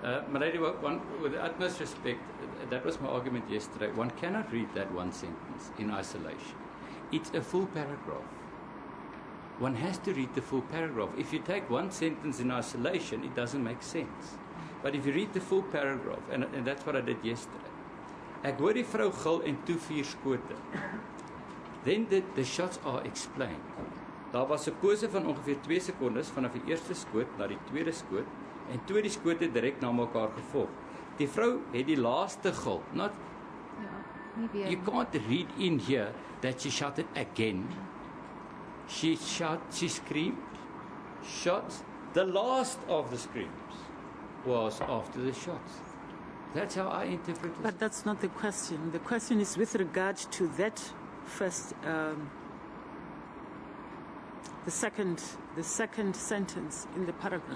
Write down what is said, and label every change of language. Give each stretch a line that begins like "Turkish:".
English: Milady, with the utmost respect, that was my argument yesterday. One cannot read that one sentence in isolation. It's a full paragraph. One has to read the full paragraph. If you take one sentence in isolation, it doesn't make sense. But if you read the full paragraph, and that's what I did yesterday.
Afrikaans: Ek hoor die vrou gil en toe 4 skote.
English: Then the shots are explained.
Afrikaans: Daar was 'n pose van ongeveer 2 sekondes vanaf die eerste skoot na die tweede skoot en toe die skote direk na mekaar gevolg. Die vrou het die laaste gil.
English: Not Maybe you can't read in here that she shouted again. She screamed, shots. The last of the screams was after the shots. That's how I interpret it. But that's not the question. The question is with regard to that first, the second sentence in the paragraph.